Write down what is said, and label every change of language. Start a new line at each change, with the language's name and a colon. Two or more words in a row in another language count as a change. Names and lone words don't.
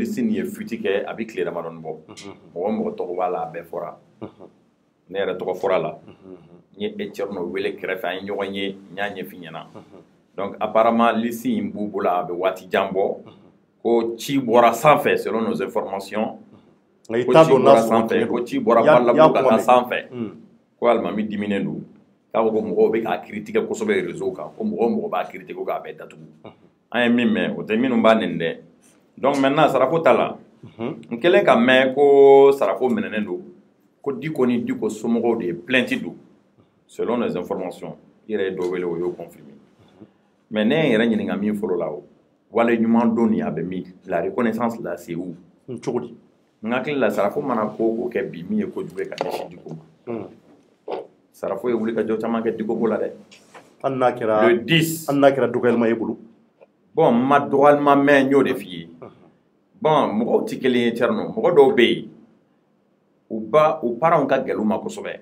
Bambara: liste nin ye fuiti kɛ a bɛ tile damadɔni bɔ mɔgɔ mɔgɔ tɔgɔ b'a la a bɛɛ fɔra ne yɛrɛ tɔgɔ fɔra la n ye Thierno wele kɛrɛfɛ an ye ɲɔgɔn ye n y'a ɲɛf'i ɲɛna
French: donc apparemment
Bambara: liste in b'u bolo a bɛ waati jan bɔ ko ci bɔra sanfɛ
French: selon nos informations
Bambara: ko ci bɔra sanfɛ ko ci bɔra Balabu ka taa sanfɛ ko alimami diminen don k'a fɔ ko mɔgɔw bɛ k'a critiquer kosɛbɛ réseau kan ko mɔgɔ o mɔgɔ b'a critiquer ko k'a bɛɛ datugu an ye min mɛn o tɛ minnu b'a nɛni dɛ
French: donc maintenant
Bambara: sarafo ta la n kɛlen ka mɛn ko sarafo minɛnen don ko Diko ni Diko somɔgɔw de ye plainte don
French: selon les informations
Bambara: i yɛrɛ ye dɔ wele o y'o confirmer mais ne ye n yɛrɛ ɲininka min fɔlɔ la o wale ɲuman don nin a bɛ min la reconnaissance la
French: c'est où
Bambara: cogo di n hakili la sarafo mana ko o kɛ bi min ye kojugu ye ka ɲɛsin Diko ma sarafo ye wulikajɔ caman kɛ Diko ko la dɛ hali n'a kɛra
French: le 10
Bambara: hali n'a kɛra dɔgɔyalima ye bolo bon n ma dɔgɔyalima mɛn n y'o de f'i ye bon mɔgɔw tɛ kelen ye Thierno mɔgɔ dɔw bɛ yen u parents ka gɛlɛn u ma kosɛbɛ